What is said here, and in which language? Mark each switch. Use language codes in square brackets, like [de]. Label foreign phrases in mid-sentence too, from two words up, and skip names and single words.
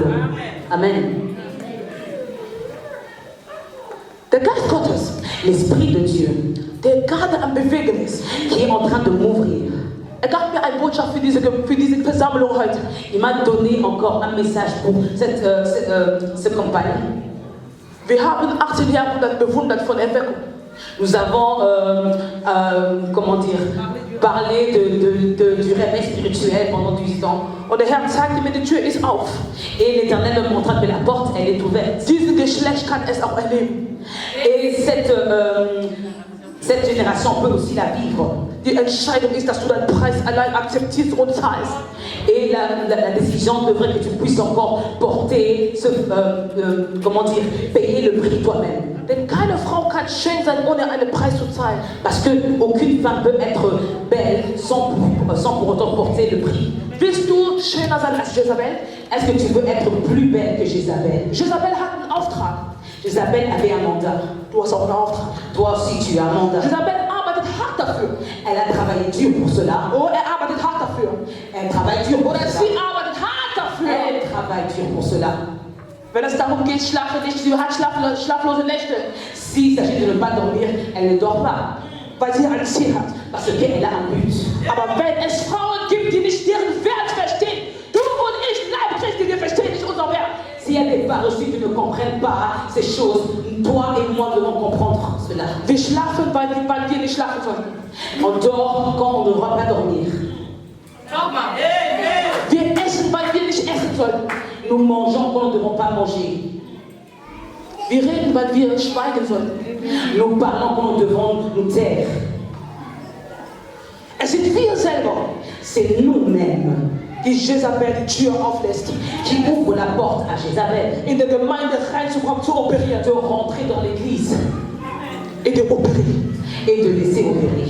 [de] Amen. Der Geist Gottes, [fr] L'Esprit de Dieu [de] der gerade am Bewegen ist, [fr] qui est en train de m'ouvrir. [de] er gab mir eine Botschaft für diese Versammlung heute. [fr] Il m'a donné encore un message pour cette campagne. [de] Wir haben 18 Jahrhundert bewundert von Erweckung. [fr] Nous avons, parlé du réveil spirituel pendant 18 ans. [de] Und der Herr zeigte mir, die Tür ist auf. [fr] Et l'Éternel me montra que la porte, elle est ouverte. [de] Dieses Geschlecht kann es auch erleben. [fr] Et cette génération peut aussi la vivre. [de] Die Entscheidung ist, dass du deinen Preis allein akzeptierst und zahlst. [fr] Et la décision devrait que tu puisses encore porter, payer le prix toi-même. [de] Denn keine Frau kann schön sein, ohne einen Preis zu zahlen. [fr] Parce qu'aucune femme peut être belle sans pour autant porter le prix. [de] Willst du schöner sein als Jezabel? [fr] Est-ce que tu veux être plus belle que Jézabel? [de] Jezabel hat einen Auftrag. [fr] Jézabel avait un mandat. [de] Du hast auch einen Auftrag. [fr] Toi aussi, tu as un mandat. [de] Jezabel arbeitet hart dafür. [fr] Elle a travaillé dur pour cela. [de] Oh, er arbeitet hart dafür. [fr] Elle travaille dur pour [de] Oder [fr] cela. [de] sie arbeitet hart dafür. [fr] Elle travaille dur pour cela. [de] Wenn es darum geht, schlafe nicht, sie hat schlaflose Nächte. [fr] S'il s'agit de ne pas dormir, elle ne dort pas. [de] Weil sie ein Ziel hat. [fr] Parce qu'elle a un but. [de] Aber wenn es Frauen gibt, die nicht deren Wert verstehen, du und ich, Leib Christi, wir verstehen nicht unser Wert. [fr] S'il y a des parts aussi qui ne comprennent pas ces choses, toi et moi devons comprendre cela. [de] Wir schlafen, weil wir nicht schlafen sollten. [fr] On dort quand on ne devra pas dormir. [de] Wir essen, weil wir nicht essen sollten. [fr] Nous mangeons quand nous ne devons pas manger. [de] Wir reden, weil wir schweigen sollten. [fr] Nous parlons quand nous devons nous taire. [de] Es sind wir selber, [fr] C'est nous-mêmes [de] die Jezabel die Tür auflässt, [fr] qui ouvrent la porte à Jézabel [de] in der Gemeinde reinzukommen, zu operieren, [fr] de rentrer dans l'église et de operieren. et de laisser opérer.